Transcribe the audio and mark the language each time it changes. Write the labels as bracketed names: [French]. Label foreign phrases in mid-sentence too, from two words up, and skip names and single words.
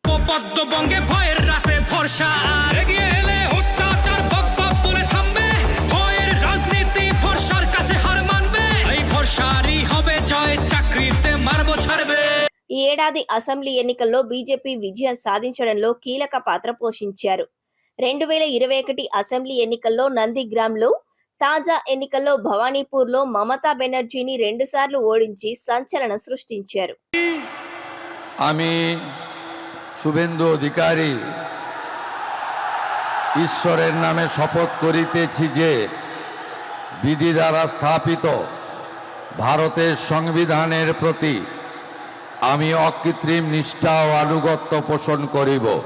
[Telugu] ఈ ఏడాది అసెంబ్లీ ఎన్నికల్లో బీజేపీ విజయం సాధించడంలో కీలక పాత్ర పోషించారు. 2021 అసెంబ్లీ ఎన్నికల్లో నందిగ్రామ్లో, తాజా ఎన్నికల్లో భవానీపూర్లో మమతా బెనర్జీని 2 సార్లు ఓడించి సంచలనం సృష్టించారు. [Bangla] আমি শুভেন্দু অধিকারী ঈশ্বরের নামে শপথ করিতেছি যে বিধি দ্বারা স্থাপিত ভারতের সংবিধানের প্রতি আমি অকৃত্রিম নিষ্ঠা ও আনুগত্য পোষণ করিব।